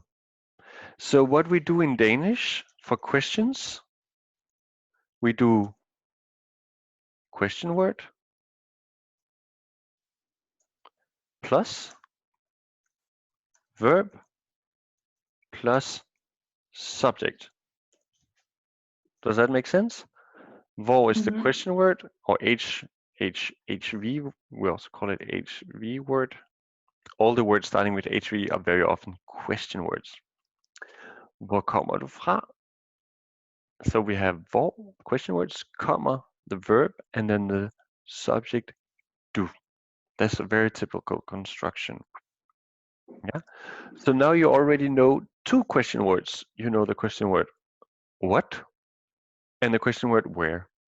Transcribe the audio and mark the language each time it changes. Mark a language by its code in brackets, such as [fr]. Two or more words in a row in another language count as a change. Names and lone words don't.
[en] So what we do in Danish for questions, we do question word plus verb plus subject. Does that make sense? Hvor is the question word, or HV, we also call it HV word. All the words starting with HV are very often question words. [da] Hvor kommer du fra? [en] So we have hvor, question words, comma, the verb, and then the subject, du. That's a very typical construction. Yeah. So now you already know two question words. You know the question word what and the question word where.